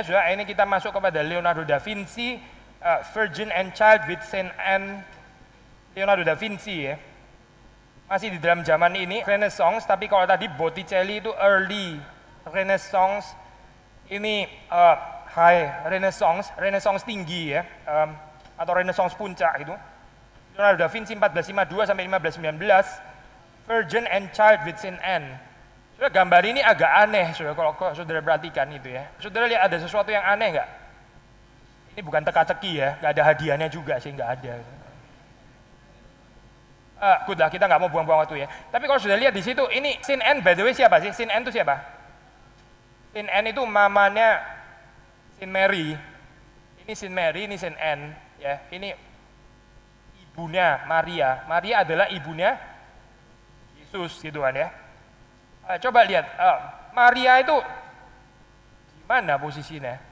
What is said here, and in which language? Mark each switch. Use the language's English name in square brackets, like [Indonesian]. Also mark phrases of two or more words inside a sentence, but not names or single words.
[Indonesian] Saudara, ini kita masuk kepada Leonardo da Vinci, Virgin and Child with Saint Anne. Leonardo da Vinci ya, masih di dalam zaman ini Renaissance, tapi kalau tadi Botticelli itu [English] early Renaissance, [Indonesian] ini [English] high Renaissance, [Indonesian] Renaissance tinggi ya, atau Renaissance puncak itu. Leonardo da Vinci 1452 sampai 1519, Virgin and Child with Saint Anne. Saudara, gambar ini agak aneh, saudara, kalau saudara perhatikan itu ya. Saudara lihat ada sesuatu yang aneh nggak? Ini bukan teka-teki ya, nggak ada hadiahnya juga sih, nggak ada. Good lah, kita nggak mau buang-buang waktu ya. Tapi kalau sudah lihat di situ, ini Saint Anne [English] by the way [Indonesian] siapa sih? Saint Anne itu siapa? Saint Anne itu mamanya Saint Mary. Ini Saint Mary, ini Saint Anne. Ya, ini ibunya Maria. Maria adalah ibunya Yesus gitu kan ya. Coba lihat, Maria itu gimana posisinya?